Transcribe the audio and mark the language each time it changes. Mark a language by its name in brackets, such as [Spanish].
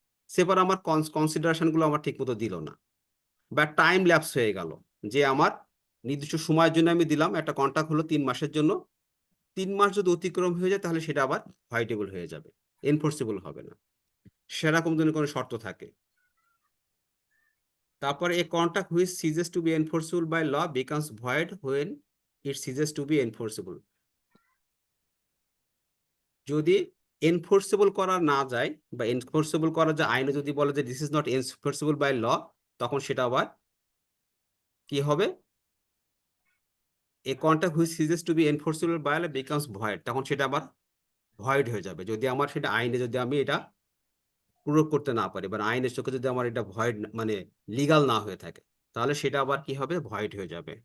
[Bangla] সেবার আমার কনসিডারেশন গুলো আমার ঠিক মতো দিল না বা টাইম ল্যাপস হয়ে গেল, যে আমার নির্দিষ্ট সময়ের জন্য আমি দিলাম, একটা কন্ট্রাক্ট হলো 3 মাসের জন্য, 3 মাস যদি অতিক্রম হয়ে যায় তাহলে সেটা আবার ভয়েডেবল হয়ে যাবে, এনফোর্সেবল হবে না, সেরকম ধরনের কোনো শর্ত থাকে। [English] তারপরে a contract which ceases to be enforceable by law becomes void when it ceases to be enforceable। [Bangla] যদি এনফোর্সেবল করা না যায় বা এনফোর্সেবল করা যায় আইনে যদি বলে যে [English] this is not enforceable by law, [Bangla] তখন সেটা আবার কি হবে, [English] a contract which ceases to be enforceable by law becomes void, [Bangla] তখন সেটা আবার ভয়েড হয়ে যাবে যদি আমার সেটা আইনে যদি আমি এটা প্রয়োগ করতে না পারি বা আইনের চোখে যদি আমার এটা ভয়েড মানে লিগাল না হয়ে থাকে, তাহলে সেটা আবার কি হবে, ভয়েড হয়ে যাবে।